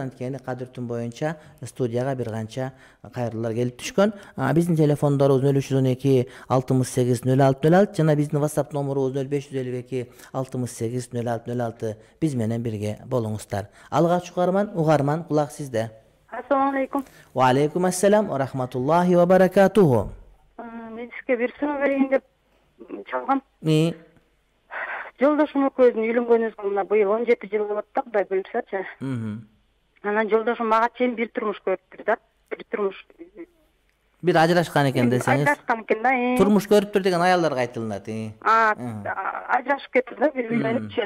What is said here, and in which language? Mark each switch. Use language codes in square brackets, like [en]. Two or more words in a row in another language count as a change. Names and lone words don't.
[ky] Анткени кадыр түн боюнча студияга бир канча кайрылуулар келип түшкөн. Биздин телефондорубуз 0312 68 06 06 жана биздин WhatsApp номерубуз 0552 68 06 06. Биз менен бирге болуңуздар. Алгач угарман, кулак сизде. [ar] السلام عليكم. و عليكم السلام و رحمة الله و بركاته. [ky] Мен сизге бир суроо берейин деп чалгам. Жолдошум экөөбүздүн үйлөнгөнүбүзгө мына быйыл 17 жыл болуп атты, Кудай билипсечи. Анан жолдошум мага чейин бир турмуш көрүптүр да. Бир турмуш. Бир ажырашкан экен десеңиз. Ажырашкан экен да. Турмуш көрүптүр деген аялдарга айтылат. Ажырашып кетти да, бир үйлөнүпчү.